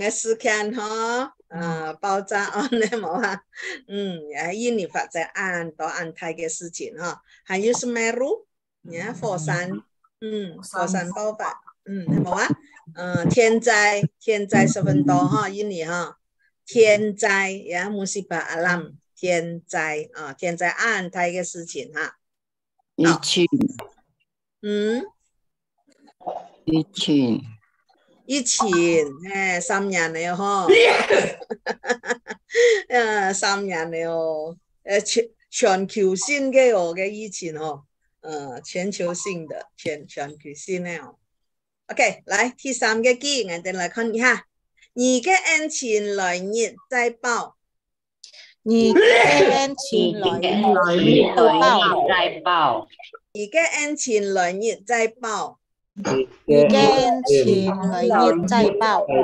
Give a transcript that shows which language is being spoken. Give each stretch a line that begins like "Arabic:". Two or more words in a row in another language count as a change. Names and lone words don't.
Cantonese: 嘅事件哈。爆炸案呢冇啊？印尼發生安泰嘅事情哈，還有Semeru火山，火山爆發，冇啊？天災十分多哈，印尼哈，天災呀
Indonesian: musibah alam，
Cantonese: 天災安泰嘅事情哈。疫情3年了哈，3年了全球性嘅疫情全球性的全球性的 OK，來第3個句，我哋來看一下，你嘅恩情來日再報，你嘅恩情來日再報，你嘅恩情來日再報。你嘅恩情來日再報。